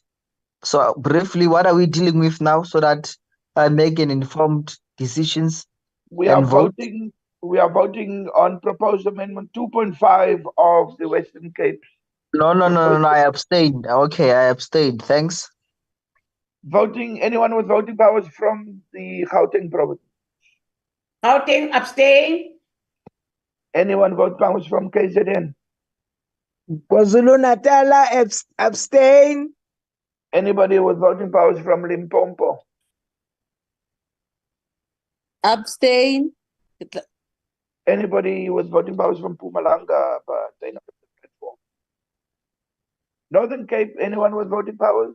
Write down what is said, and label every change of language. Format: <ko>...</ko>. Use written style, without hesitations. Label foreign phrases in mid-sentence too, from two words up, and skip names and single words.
<en>So briefly, what are we dealing with now so that I make an informed decisions We and are vote? voting. We are voting on proposed amendment 2.5 of the Western Cape. No, I abstained. Okay, I abstained. Thanks. Voting. Anyone with voting powers from the Gauteng province? Gauteng abstain. Anyone vote powers from KZN? KwaZulu-Natal abstain. Anybody with voting powers from Limpopo? Abstain. Anybody with voting powers from Mpumalanga, but they're not on the platform? Northern Cape, anyone with voting powers?</en>